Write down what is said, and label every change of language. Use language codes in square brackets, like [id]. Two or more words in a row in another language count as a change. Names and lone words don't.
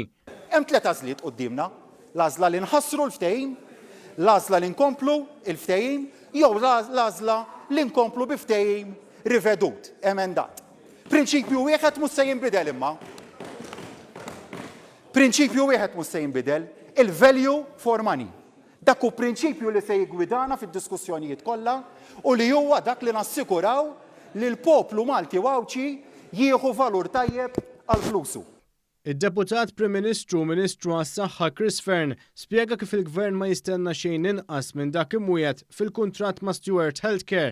[mt] Hemm tliet għażliet qudiemna, l-għażla li nħassru l-ftehim, l-għażla li nkomplu il-ftehim, jew l-għażla li nkomplu bi ftehim rivedut, emendat. Prinċipju wieħed mhux se jinbidel imma. Prinċipju wieħed mhux se jinbidel, [en] il-value for money. [mt] Dak hu prinċipju li se jiggwidana fid-diskussjonijiet kollha u li huwa dak li nassikuraw li l-poplu Malti Wawċi jieħu valur tajjeb għal flusu. Id-Deputat Prim Ministru Ministru għas-Saħħa Chris Fearn spjega kif il-Gvern ma jistenna xejn inqas minn dak imwiegħed fil-kuntratt ma' Stewart Healthcare.